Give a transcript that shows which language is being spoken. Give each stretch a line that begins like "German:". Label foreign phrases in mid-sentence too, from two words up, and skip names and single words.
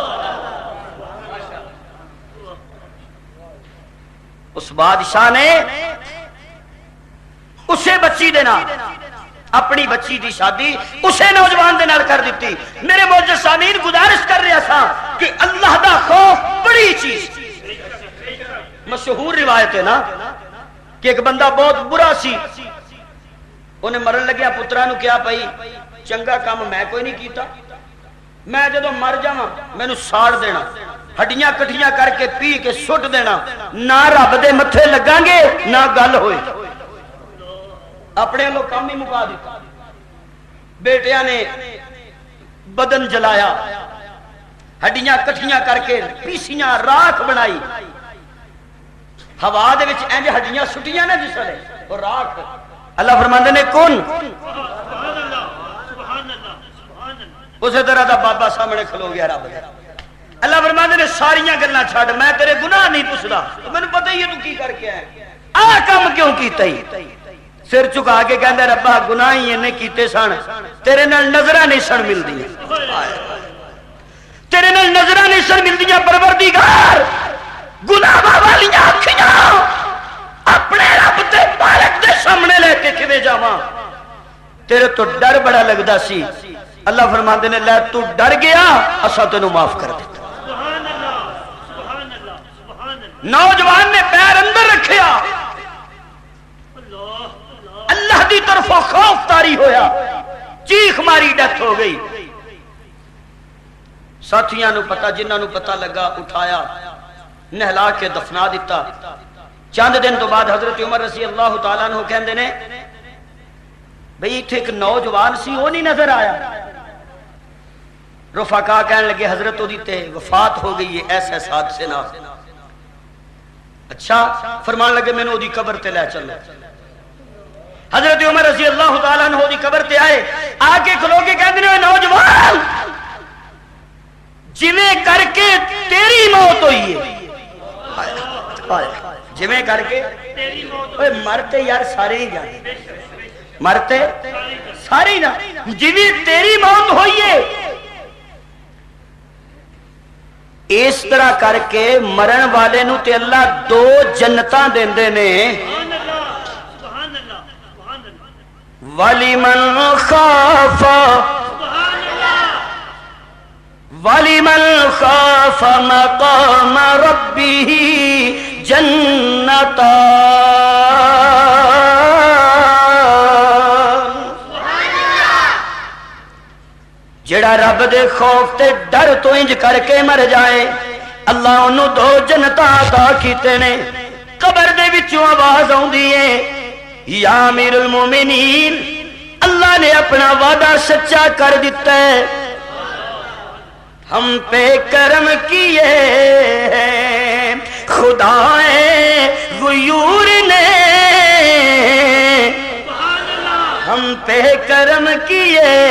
Punjabi: اس بادشاہ نے اسے بچی دینا، اپنی بچی دی شادی اسے نوجوان دے نال کر دیتی۔
Urdu: میرے معزز سامعین گزارش کر رہا تھا کہ
Punjabi: اللہ دا خوف بڑی چیز۔ مشہور روایت ہے نا کہ ایک بندہ بہت برا سی، انہیں مرن لگیا پترا نو کیا پئی چنگا کام میں کوئی نہیں کیتا، میں جدو مر جاواں مینوں ساڑ دینا، ہڈیاں کٹھیاں کر کے پی کے سٹ دینا، نہ رب دے متھے لگاں گے نہ گل ہوئے۔ اپنے لوگ کام ہی مکا دیتا۔ بیٹیاں نے بدن جلایا، ہڈیاں کٹھیاں کر کے پیسیاں، راکھ بنائی، ہوا دے وچ انج ہڈیاں سٹیاں نہ جس ویلے وہ راکھ اللہ فرماندے نے کون اسی طرح دا بابا سامنے کھلو گیا رب دے۔ اللہ فرماندے نے ساریاں گلاں چھڈ میں تیرے گناہ نہیں پوچھدا مینوں پتہ ہی ہے تو کی کر کے آیا آ کم کیوں کیتا ہی سر چکا کے کہندا ربا گناہ ہی نے کیتے سن تیرے نال نظراں نہیں سن ملدیاں تیرے نال نظراں نہیں سن ملدیاں پروردگار گناہ والیاں اکھیاں اپنے رب تے پالک دے سامنے لے کے کیویں جاواں تیرے تو ڈر بڑا لگدا سی اللہ فرماندے نے لے تو ڈر گیا اساں تینوں معاف کر دیتا نوجوان نے پیر اندر رکھیا اللہ دی طرف خوف طاری ہویا چیخ ماری ڈیتھ ہو گئی ساتھیاں نو پتہ جنہاں نو پتہ لگا اٹھایا نہلا کے دفنا دیتا چند دن تو بعد حضرت عمر رضی اللہ تعالیٰ عنہ کہندے نے بھئی ایتھے ایک نوجوان سی وہ نہیں نظر آیا رفقا کہنے لگے حضرت دی تے وفات ہو گئی ہے ایسے ساتھ سے نہ اچھا فرمان لگے میں نے دی قبر تے لے چلو حضرت عمر رضی اللہ تعالیٰ عنہ دی قبر تے آئے آکے کھلو کے کہندے نے نوجوان جویں کر کے تیری موت ہوئی ہے جویں کر کے مرتے یار سارے ہی جانے مرتے سارے ہی نا جویں تیری موت ہوئی ہے اس طرح کر کے مرن والے نو تے اللہ دو جنتاں دیندے نے
Arabic: وَلِمَنْ خَافَ مَقَامَ رَبِّهِ جَنَّتَانِ
Punjabi: جڑا رب دے خوف تے ڈر تو انج کر کے مر جائے اللہ انہوں دو جنتاں عطا کیتے نے قبر دے وچوں آواز آوندی ہے
Arabic: یا امیر المومنین
Punjabi: اللہ نے اپنا وعدہ سچا کر دیتا ہے
Urdu: ہم پہ کرم کیے خدائے غیور نے ہم پہ کرم کیے